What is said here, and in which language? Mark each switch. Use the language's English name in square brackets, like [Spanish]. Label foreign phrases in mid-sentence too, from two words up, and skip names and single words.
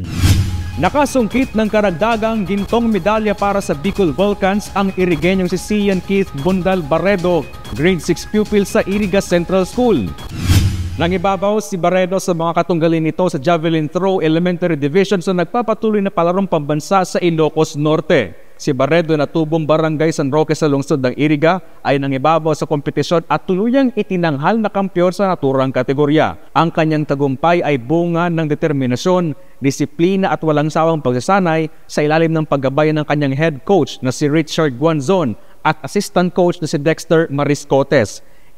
[Filipino] Nakasungkit ng karagdagang gintong medalya para sa Bicol Vulcans ang Irigenyong si Cian Keith Bundal Barredo, grade 6 pupil sa Iriga Central School. Nangibabaw si Barredo sa mga katunggalin nito sa Javelin Throw Elementary Division sa nagpapatuloy na palarong pambansa sa Ilocos Norte. Si Barredo na tubong barangay San Roque sa lungsod ng Iriga ay nangibabaw sa kompetisyon at tuluyang itinanghal na kampiyon sa naturang kategorya. Ang kanyang tagumpay ay bunga ng determinasyon, disiplina at walang sawang pagsasanay sa ilalim ng paggabay ng kanyang head coach na si Richard Guanzon at assistant coach na si Dexter Mariscotes.